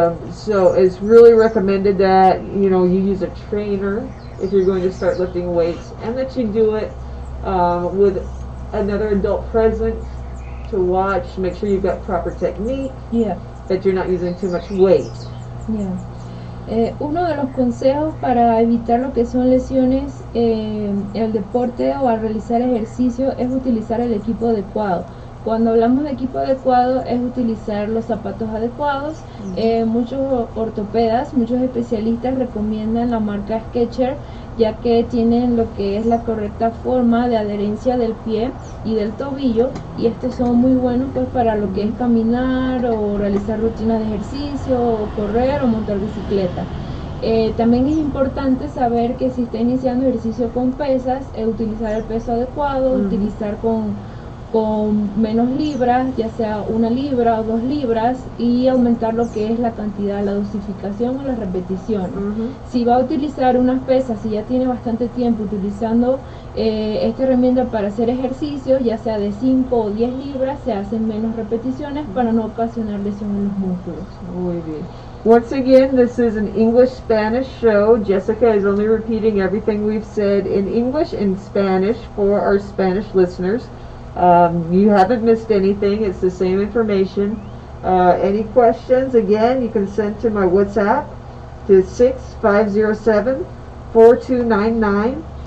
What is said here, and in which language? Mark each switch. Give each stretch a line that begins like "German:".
English: So it's really recommended that you use a trainer if you're going to start lifting weights, and that you do it with another adult present to watch, make sure you've got proper technique, that you're not using too much weight.
Spanish: Uno de los consejos para evitar lo que son lesiones en el deporte o al realizar ejercicio es utilizar el equipo adecuado. Cuando hablamos de equipo adecuado es utilizar los zapatos adecuados. Muchos ortopedas, muchos especialistas recomiendan la marca Skechers, ya que tienen lo que es la correcta forma de adherencia del pie y del tobillo, y estos son muy buenos pues para lo que es caminar o realizar rutinas de ejercicio o correr o montar bicicleta. También es importante saber que si está iniciando ejercicio con pesas, utilizar el peso adecuado, utilizar con con menos libras, ya sea 1 libra o 2 libras, y aumentar lo que es la cantidad, la dosificación o las repeticiones. Si va a utilizar unas pesas, si ya tiene bastante tiempo utilizando esta herramienta para hacer ejercicios, ya sea de 5 o 10 libras, se hacen menos repeticiones para no ocasionar lesión en los músculos. Muy bien.
English: Once again, this is an English-Spanish show. Jessica is only repeating everything we've said in English and Spanish for our Spanish listeners. You haven't missed anything. It's the same information. Any questions, again, you can send to my WhatsApp to 6507-4299.